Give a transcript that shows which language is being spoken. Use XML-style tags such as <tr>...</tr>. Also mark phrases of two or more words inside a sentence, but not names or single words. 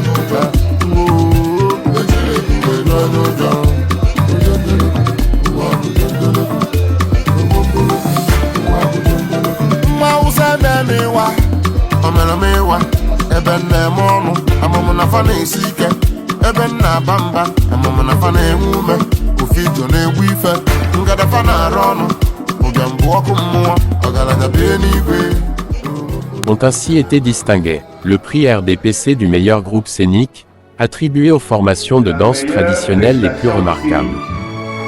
<ig>Mma Hausa na-eme ịwa, omenala ịwa, ebe nna-eme ọnụ, amụmụ na fa na-esi ike, ebe nna aba mba, amụmụ na fa na-enwe ume, ofe ijo na-egbu ife, ngada fa na-arụ ọnụ, ụbịam bụ ọkụ mmụọ, ọgaranya bie n'igwe.</ig> <fr>Ont ainsi été distingués le prix RDPC du meilleur groupe scénique, attribué aux formations de danse traditionnelles les plus remarquables.</fr>